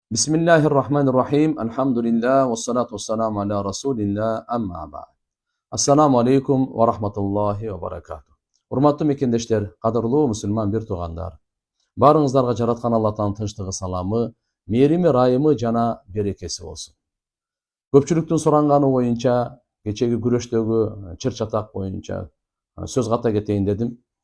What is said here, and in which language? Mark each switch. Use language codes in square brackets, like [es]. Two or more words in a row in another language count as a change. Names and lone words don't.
[ar] بسم الله الرحمن الرحيم. الحمد لله. والصلاة والسلام على رسول الله. أما بعد. السلام عليكم ورحمة الله وبركاته. [ky] Урматтуу мекендештер, кадырлуу мусулман бир туугандар. Баарыңыздарга жараткан Аллахтын тынчтыгы, саламы, мээрими, райымы жана берекеси болсун. Көпчүлүктүн суранганы боюнча, кечеги күрөштөгү чыр-чатак боюнча сөз ката кетейин дедим.